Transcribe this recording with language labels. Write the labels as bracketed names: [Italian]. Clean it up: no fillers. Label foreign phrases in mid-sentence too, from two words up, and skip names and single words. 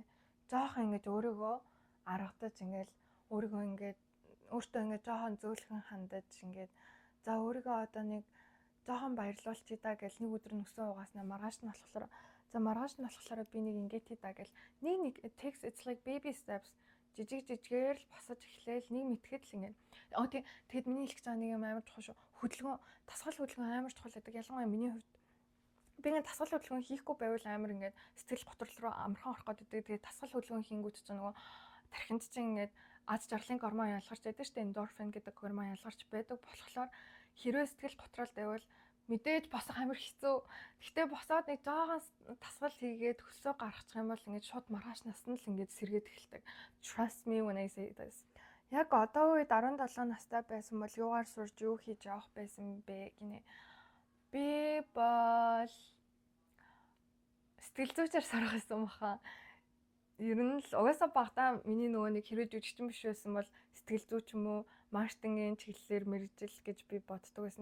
[Mongolian] Жохон ингэж өөрийгөө аргадаж ингээл өөрийгөө ингээд өөртөө ингээд жохон зөөлхөн хандаж ингээд за өөрийгөө одоо нэг жохон баярлуулчих да гэл нэг өдөр нүсээ угааснаа маргааш нь болохоор би нэг ингээд тий да гэл нэг [English] it's like baby steps [Mongolian] жижигээр л босож эхлээл нэг мэтгэд л ингээд тэгэд миний хэлэх гэж байгаа нэг юм амар чухал шүү. Хөдөлгөөн, дасгал хөдөлгөөн амар чухал гэдэг. Ялангуяа миний хувьд би ингээд дасгал хөдөлгөөн хийхгүй байвал амар ингээд сэтгэл готрол руу амархан орох гэдэг. Тэгээд дасгал хөдөлгөөн хийнгүүт ч нөгөө тархинд чинь ингээд аз жаргалын гормон ялгарч байдаг шүү дээ. Эндорфин гэдэг гормон ялгарч байдаг болохоор хэрвээ сэтгэл готрол байвал мэдээж босох амар хэцүү. Гэхдээ босоод нэг жоохон дасгал хийгээд хөлсөө гаргачих юм бол ингээд шууд маргааш насанд л ингээд сэргээд эхэлдэг. [English] Trust me when I say this. [Mongolian] Яг одоо үед 17 настай байсан бол юугаар сурж юу хийж явах байсан бэ гинэ. Би бол сэтгэл зүйчээр сурах гэсэн баха. Ер нь л угаасаа багтаа миний нөгөө нэг хэрвээ жүжигчин биш байсан бол сэтгэл зүйч юм уу, маркетингийн чиглэлээр мэргэжил гэж би боддог байсан.